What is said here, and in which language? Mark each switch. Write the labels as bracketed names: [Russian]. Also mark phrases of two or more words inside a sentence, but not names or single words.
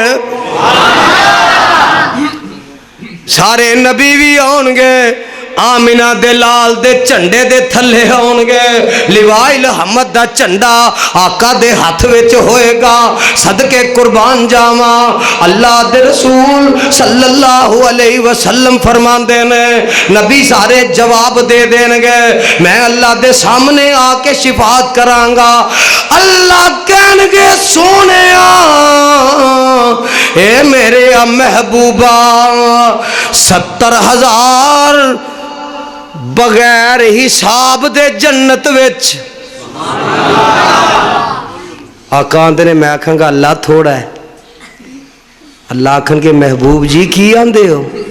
[Punjabi] سارے نبی بھی آؤن گے، آمنہ دے لال دے جھنڈے دے تھلے ہون گے [Arabic] لواء الحمد [Punjabi] دا جھنڈا آقا دے ہتھ وچ ہوئے گا صدقے قربان جاواں اللہ دے رسول [Arabic] صلى الله عليه وسلم [Punjabi] فرماندے نے نبی سارے جواب دے دین گے میں اللہ دے سامنے آ کے شفات کراں گا اللہ کہن گے سونے اے میرے محبوبا 70,000 بغیر حساب دے جنت وچ آقا آندے نے میں آکھاں گا اللہ تھوڑا ہے اللہ آکھن کے محبوب جی کی آندے ہو